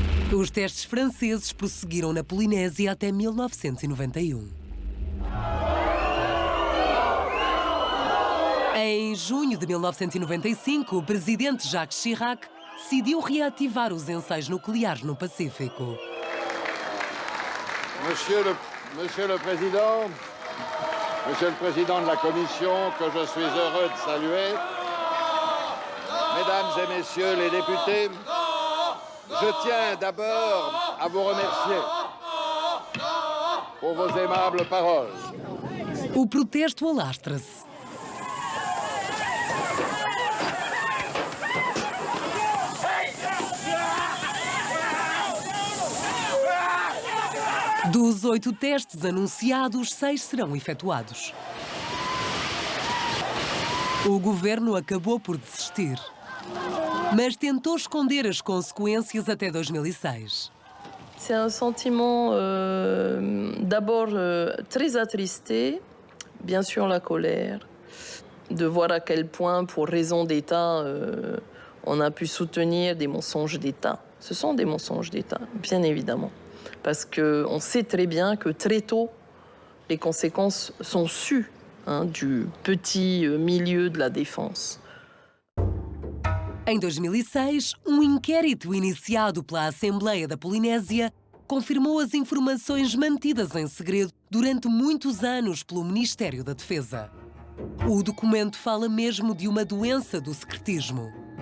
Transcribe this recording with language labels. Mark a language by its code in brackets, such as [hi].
[pt] Os testes franceses prosseguiram na Polinésia até 1991. Em junho de 1995, o presidente Jacques Chirac decidiu reativar os ensaios nucleares no Pacífico. [fr] Monsieur le Président de la Commission, que je suis heureux de saluer, Mesdames et Messieurs les députés, je tiens d'abord à vous remercier pour vos aimables paroles. [pt] O protesto alastra-se. Dos 8 testes anunciados, 6 serão efetuados. O governo acabou por desistir, mas tentou esconder as consequências até 2006. [fr] C'est un sentiment d'abord très attristé, bien sûr la colère, de voir à quel point, pour raison d'État, on a pu soutenir des mensonges d'État. Ce sont des mensonges d'État, bien évidemment. Parce qu'on sait très bien que très tôt, les conséquences sont sues du petit milieu de la défense. [pt] Em 2006, inquérito iniciado pela Assembleia da Polinésia confirmou as informações mantidas em segredo durante muitos anos pelo Ministério da Defesa. O documento fala mesmo de uma doença do secretismo.